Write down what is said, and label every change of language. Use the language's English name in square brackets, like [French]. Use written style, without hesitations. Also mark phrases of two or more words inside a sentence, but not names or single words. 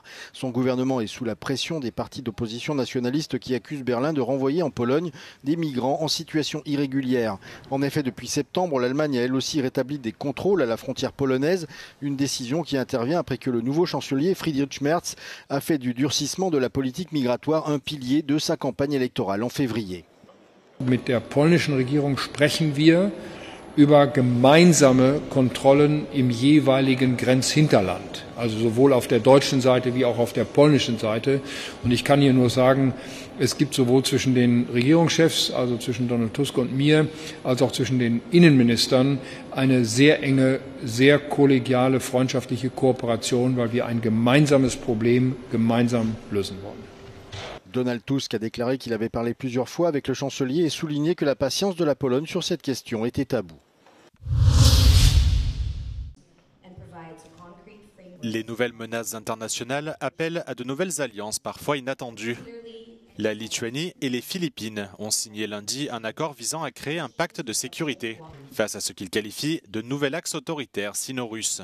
[French] Son gouvernement est sous la pression des partis d'opposition nationalistes qui accusent Berlin de renvoyer en Pologne des migrants en situation irrégulière. En effet, depuis septembre, l'Allemagne a elle aussi rétabli des contrôles à la frontière polonaise, une décision qui intervient après que le nouveau chancelier Friedrich Merz a fait du durcissement de la politique migratoire un pilier de sa campagne électorale en février. [German] Mit der polnischen Regierung sprechen wir über gemeinsame Kontrollen im jeweiligen Grenzhinterland, also sowohl auf der deutschen Seite wie auch auf der polnischen Seite. Und ich kann hier nur sagen, es gibt sowohl zwischen den Regierungschefs, also zwischen Donald Tusk und mir, als auch zwischen den Innenministern eine sehr enge, sehr kollegiale, freundschaftliche Kooperation, weil wir ein gemeinsames Problem gemeinsam lösen wollen. [French] Donald Tusk a déclaré qu'il avait parlé plusieurs fois avec le chancelier et souligné que la patience de la Pologne sur cette question était à bout. Les nouvelles menaces internationales appellent à de nouvelles alliances parfois inattendues. La Lituanie et les Philippines ont signé lundi un accord visant à créer un pacte de sécurité face à ce qu'ils qualifient de nouvel axe autoritaire sino-russe.